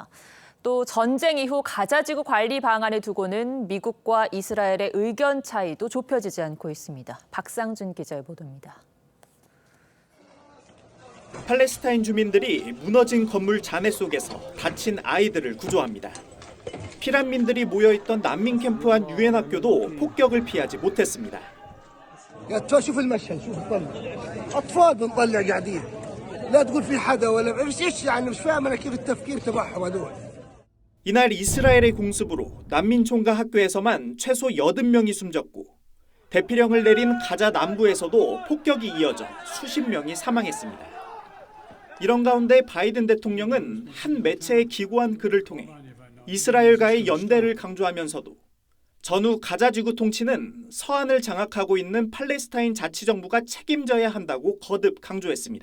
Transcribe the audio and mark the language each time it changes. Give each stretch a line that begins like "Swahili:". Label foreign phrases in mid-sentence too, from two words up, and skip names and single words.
Korean: 또 전쟁 이후 가자지구 관리 방안을 두고는 미국과 이스라엘의 의견 차이도 좁혀지지 않고 있습니다. 박상준 기자의 보도입니다. 팔레스타인 주민들이 무너진 건물 잔해 속에서 다친 아이들을 구조합니다. 피난민들이 모여있던 난민 캠프 한 유엔 학교도 폭격을 피하지 못했습니다.
Arabic: شوف المشهد شوف الطلع اطفال بنطلع قاعدين لا تقول في حدا ولا ايش يعني مش فاهم انا كيف التفكير تبعهم هذول.
Korean: 이날 이스라엘의 공습으로 난민 총과 학교에서만 최소 80명이 숨졌고 대피령을 내린 가자 남부에서도 폭격이 이어져 수십 명이 사망했습니다. 이런 가운데 바이든 대통령은 한 매체에 기고한 글을 통해 이스라엘과의 연대를 강조하면서도 전후 가자지구 통치는 서안을 장악하고 있는 팔레스타인 자치정부가 책임져야 한다고 거듭 강조했습니다.